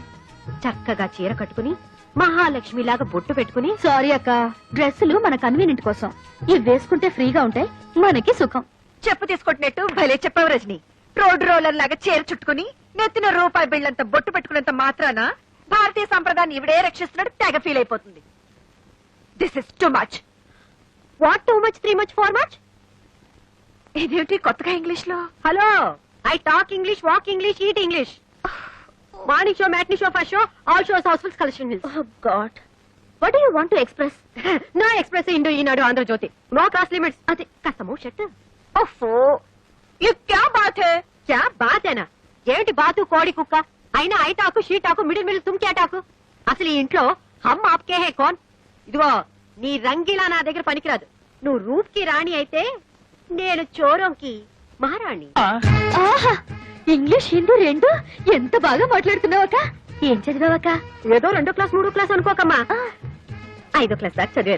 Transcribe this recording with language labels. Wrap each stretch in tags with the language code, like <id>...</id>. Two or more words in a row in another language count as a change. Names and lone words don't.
<te>చక్కగా చీర కట్టుకుని మహాలక్ష్మిలాగా బొట్టు పెట్టుకుని. సారీ అక్క, డ్రెస్సులు మన కన్వీనియంట్ కోసం. ఇవి వేసుకుంటే ఫ్రీగా ఉంటాయి, మనకి సుఖం. చెప్పు తీసుకుంటున్నట్టు భలే చెప్పావు రజని.</te> <en>road roller</en> <te>లాగా చీర చుట్టుకుని నెత్తిన రూపాయి బిళ్ళంత బొట్టు పెట్టుకున్నంత మాత్రాన భారతీయ సంప్రదాయాన్ని ఇవిడే రక్షిస్తున్నాడు తెగ ఫీల్ అయిపోతుంది.</te> <en>this is too much. what too much, 3 much, 4 much?</en> <te>ఇదేమిటి కొత్తగా ఇంగ్లీష్ లో?</te> <en>hello, I talk English, walk English, eat English. morning show, matinee show, first show, all shows housefull collection. oh god, what do you want to express? no express ఇండో ఈనాడు ఆంధ్రజ్యోతి, no class limits.</en> <te>అది కాస్త మూ షట్. ఓఫో,</te> <hi>ये क्या बात है? क्या बात है ना?</hi> <te>ఏంటి బాతు కోడి కుక్క అయినా</te> <en>I talk she talk middle</en> <hi>तुम क्या</hi> <te>టాకు? అసలు ఈ ఇంట్లో హమ్ ఆప్కే హే కౌన్? ఇదిగో నీ రంగిలా నా దగ్గర పనికిరాదు. నువ్వు రూప్ కి రాణి అయితే నేను చోరంకి మహారాణి. ఆహా, ఇంగ్లీష్ హిందీ రెండు ఎంత బాగా మాట్లాడుతున్నావక్క. ఏం చదివావక్క? ఏదో 2వ క్లాస్ 3వ క్లాస్ అనుకోకమ్మా, 5వ క్లాస్ దాకా చదివాను.</te>